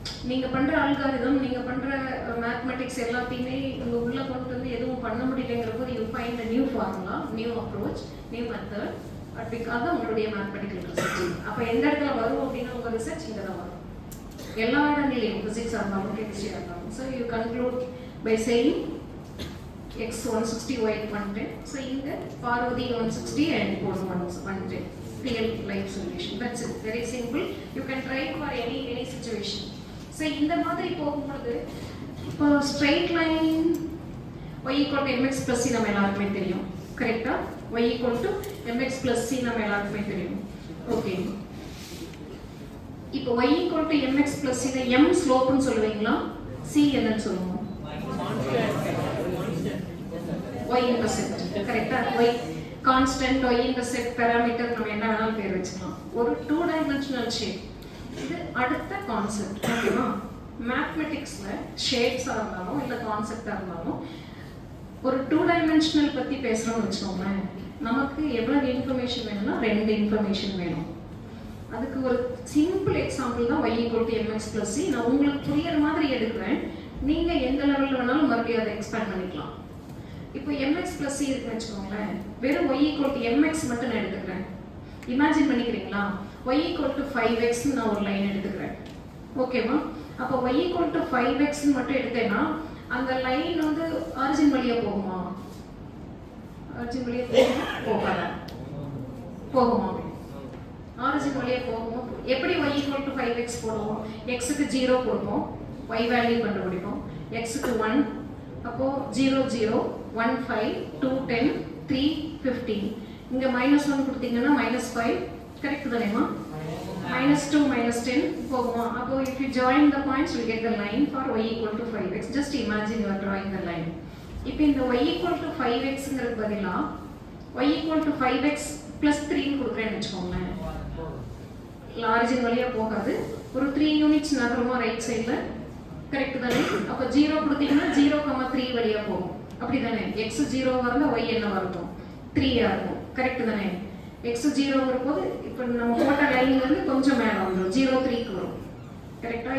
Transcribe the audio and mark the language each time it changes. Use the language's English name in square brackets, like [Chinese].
[Tamil] நீங்க பண்ற அல்காரிதம், நீங்க பண்ற மேத்தமெட்டிக்ஸ் எல்லாத்தையுமே உங்க உள்ள கொண்டு வந்து எதுவும் பண்ண முடியலங்கிற போது [English] You find a new formula, new approach, new method. [Tamil] But because உங்களுடைய மேத்தமெட்டிக்கல் ரிசர்ச் அப்ப எந்த இடத்துல வரும் அப்படின்னா உங்க ரிசர்ச் இங்க தான் வரும். எல்லா இடங்களையும் பிசிக்ஸ் இருந்தாலும் கெமிஸ்ட்ரியா இருந்தாலும். [English] so you conclude by saying [Tamil] x 160 y 110. so இங்க Parvati 160 and Pon 110. [English] real life solution. that's it. very simple. you can try for any situation. [Tamil] so இந்த மாதிரி போகும்போது இப்போ straight line y equal to mx plus c நம்ம எல்லாருக்குமே தெரியும். கரெக்ட்டா? y equal to mx plus c நம்ம எல்லாருக்குமே தெரியும். ஓகே, இப்போ y equal to mx plus c ல m ஸ்லோப்னு சொல்லுவீங்களா, c என்னன்னு சொல்லுவோம்? y intercept. கரெக்ட்டா? y constant, y intercept, parameter நம்ம என்ன வேணாலும் பேர் வச்சுக்கலாம். ஒரு 2 டைமென்ஷனல் ஷேப். இது அடுத்த கான்செப்ட். ஓகேவா? மேத்தமெட்டிக்ஸ்ல ஷேப்ஸா இருந்தாலும் இல்ல கான்செப்டா இருந்தாலும் ஒரு 2 டைமென்ஷனல் பத்தி பேசுறோம்னு வெச்சுக்கோங்களேன், நமக்கு எவ்வளவு இன்ஃபர்மேஷன் வேணும்னா 2 இன்ஃபர்மேஷன் வேணும். அதுக்கு ஒரு சிம்பிள் எக்ஸாம்பிள் தான் y equal to mx plus c. நான் உங்களுக்கு புரியற மாதிரி எடுக்கிறேன். நீங்க எந்த லெவல்ல வேணாலும் மறுபடியும் அதை எக்ஸ்பேண்ட் பண்ணிக்கலாம். இப்போ mx plus c இருக்குன்னு வெச்சுக்கோங்களேன், வெறும் y equal to mx மட்டும் நான் எடுத்துக்கிறேன். இமேஜின் பண்ணிக்கிறீங்களா? y equal to 5x நான் ஒரு லைன் எடுத்துக்கிறேன். ஓகேவா? அப்போ y equal to 5x மட்டும் எடுத்தேன்னா அந்த லைன் வந்து ஆரிஜின் வழியா போகுமா? ஆரிஜின் வழியா போகாதா? போகுமா? ஆரிஜின் வழியா போகுமா? எப்படி y equal to 5x போடுவோம்? x க்கு 0 கொடுப்போம், y வேல்யூ கண்டுபிடிப்போம். x க்கு 1, அப்போ 0 0 1 5 2 10 3 15. இங்க -1 கொடுத்தீங்கன்னா -5, கரெக்ட் தானேமா? -2 -10 போகுமா? [English] அப்போ if you join the points you get the line for y equal to 5x. Just imagine you are drawing the line. இப்போ இந்த y equal to 5xங்கிறது பதிலா y equal to 5x plus 3 கொடுக்குறேன்னு வச்சுக்கோங்களேன். [Tamil] ஆரிஜின் வழியா போகாது, ஒரு 3 யூனிட்ஸ் நகருமா ரைட் சைடுல, correct தானே? அப்போ 0 கொடுத்தீங்கன்னா 0,3 வழியா போகும், அப்படிதானே? x 0 வரல y என்ன வரணும்? 3 ஆ இருக்கும், கரெக்ட் தானே? x 0 வரும்போது இப்போ நம்ம போட்ட லைன்ல இருந்து கொஞ்சம் மேல வந்துடும், 0,3க்கு வரும், கரெக்டா?